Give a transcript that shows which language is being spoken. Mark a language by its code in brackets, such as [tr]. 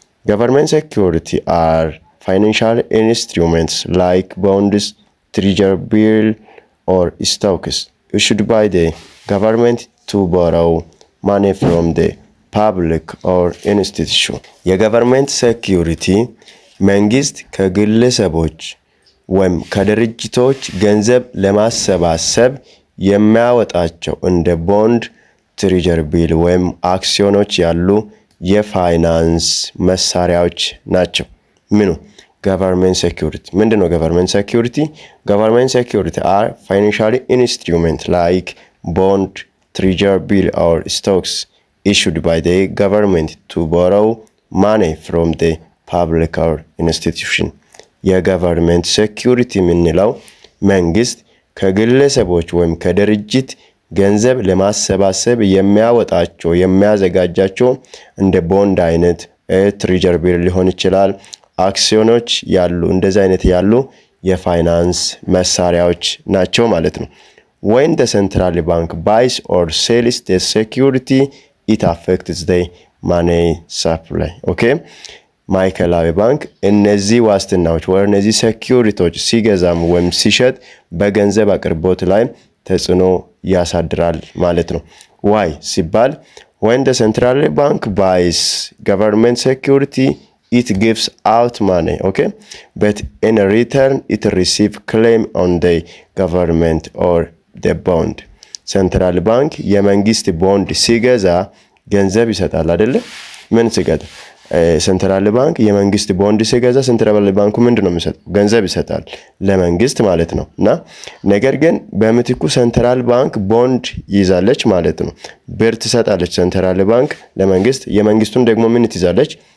[en] Government security are financial instruments like bonds, treasury bill or stocks issued by the government to borrow money from the public or institution. [am] የገቨርንመንት ሴኩሪቲ መንግስት ከግለሰቦች ወይም ከድርጅቶች ገንዘብ ለማሰባሰብ የሚያወጣቸው እንደ ቦንድ፣ ትሬጀሪ ቢል ወይም አክሲዮኖች ያሉ የፋይናንስ መሳሪያዎች ናቸው። ምኑ government security. ምንድነው government security? [en] Government security are financial instruments like bond, treasury bill or stocks issued by the government to borrow money from the public or institution. [am] የገቨርንመንት ሴኩሪቲ የምንለው መንግስት ከግለሰቦች ወይም ከድርጅት ገንዘብ ለማሰባሰብ የሚያወጣቸው የሚያዘጋጃቸው እንደ ቦንድ አይነት ትሬጀሪ ቢል ሊሆን ይችላል አክሲዮኖች ያሉ እንደዛ አይነት ያሉ የፋይናንስ መሳሪያዎች ናቸው ማለት ነው። [en] When the central bank buys or sells the security, it affects the money supply. Okay? [am] ማዕከላዊ ባንክ እነዚህ ዋስትናዎች ወይ እነዚህ ሴኩሪቲዎች ሲገዛም ወይም ሲሸጥ በገንዘብ አቅርቦት ላይ ተጽዕኖ ያሳድራል ማለት ነው። ዋይ ሲባል [en] when the central bank buys government security it gives out money, okay, but in return it receives claim on the government or the bond. [am] central bank የመንግስት ቦንድ ሲገዛ ገንዘብ ይሰጣል አይደለ? ምን ሲገዛ ሴንትራል ባንክ የመንግስት ቦንድ ሲገዛ ሴንትራል ባንኩ ምንድነው የሚሰጠው? ገንዘብ ይሰጣል ለመንግስት ማለት ነው። እና ነገር ግን በምትኩ ሴንትራል ባንክ ቦንድ ይዛለች ማለት ነው። ብር ትሰጣለች ሴንትራል ባንክ ለመንግስት፣ የመንግስቱን ደግሞ ምን ትይዛለች?